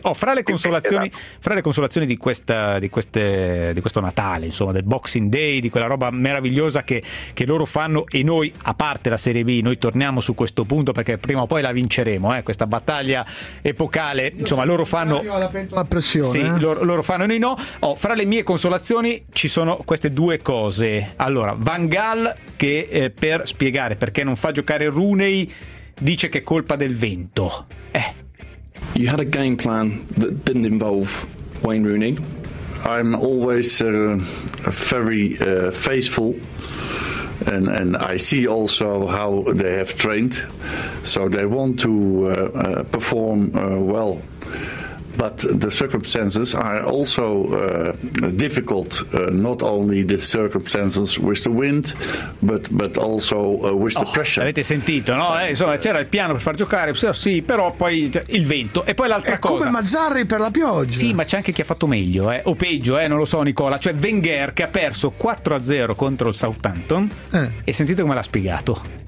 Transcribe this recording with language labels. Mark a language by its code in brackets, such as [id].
[it] Fra le consolazioni, esatto, fra le consolazioni di questa, di questo Natale, insomma, del Boxing Day, di quella roba meravigliosa che loro fanno, e noi, a parte la Serie B, noi torniamo su questo punto perché prima o poi la vinceremo, questa battaglia epocale, insomma, loro fanno la pressione, sì, loro fanno, noi no. Fra le mie consolazioni ci sono queste due cose. Allora, Van Gaal che per spiegare perché non fa giocare Rooney dice che è colpa del vento. [en] You had a game plan that didn't involve Wayne Rooney. I'm always very faithful, and I see also how they have trained, so they want to perform well. But the circumstances are also difficult, not only the circumstances with the wind, but also with the pressure. [it] Avete sentito, no? Insomma, c'era il piano per far giocare, sì, però poi il vento. E poi l'altra è cosa, come Mazzarri per la pioggia. Sì, ma c'è anche chi ha fatto meglio, o peggio, non lo so, Nicola. Cioè Wenger, che ha perso 4-0 contro il Southampton, e sentite come l'ha spiegato.